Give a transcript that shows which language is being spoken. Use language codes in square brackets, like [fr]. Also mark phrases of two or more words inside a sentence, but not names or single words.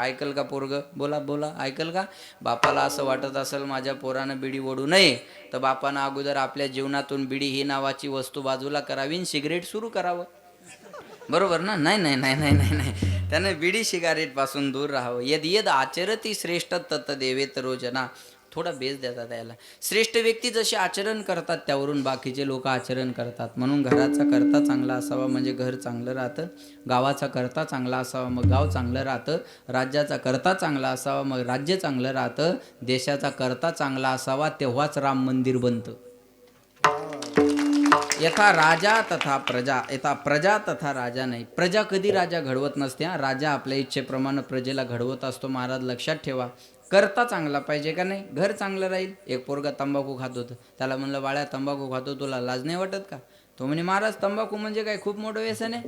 [mr] ऐकल का पोरग? बोला बोला, ऐकल का? बापाला असं वाटत असेल माझ्या पोरानं बिडी ओढू नये, तर बापानं अगोदर आपल्या जीवनातून बिडी ही नावाची वस्तू बाजूला करावी, सिगरेट सुरू करावं. बरोबर ना? नाही नाही नाही नाही नाही नाही, त्यानं बिडी सिगारेट पासून दूर राहावं. [sa] यद यद आचरती श्रेष्ठ तत् देवेत रोजना. [mr] थोडा बेस देतात याला. श्रेष्ठ व्यक्ती जसे आचरण करतात त्यावरून बाकीचे लोक आचरण करतात. म्हणून घराचा करता चांगला असावा म्हणजे घर चांगलं राहतं, गावाचा करता चांगला असावा मग गाव चांगलं राहतं, राज्याचा करता चांगला असावा मग राज्य चांगलं राहतं, देशाचा करता चांगला असावा तेव्हाच राम मंदिर बनतं. [sa] यथा राजा तथा प्रजा, यथा प्रजा तथा राजा नाही. [mr] प्रजा कधी राजा घडवत नसते. राजा आपल्या इच्छेप्रमाणे प्रजेला घडवत असतो. महाराज लक्षात ठेवा. करता चांगला पाहिजे का नाही? घर चांगलं राहील. एक पोरगा तंबाखू खात होतं, त्याला म्हणलं, बाळ्या तंबाखू खातो, तुला लाज नाही वाटत का? तो म्हणे, महाराज तंबाखू म्हणजे काय खूप मोठं व्यसन आहे?